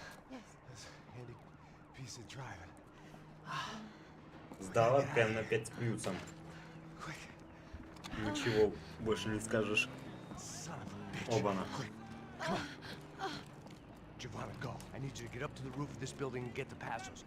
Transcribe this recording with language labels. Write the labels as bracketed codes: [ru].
[en] That's a handy piece of driving. [ru] Сдала прям на 5 с плюсом. [en] Quick. [ru] Ничего больше не скажешь. [en] Son of a bitch. [ru] Оба-на. [en] Quick. Come on. Giovanna, go. I need you to get up to the roof of this building and get the passos.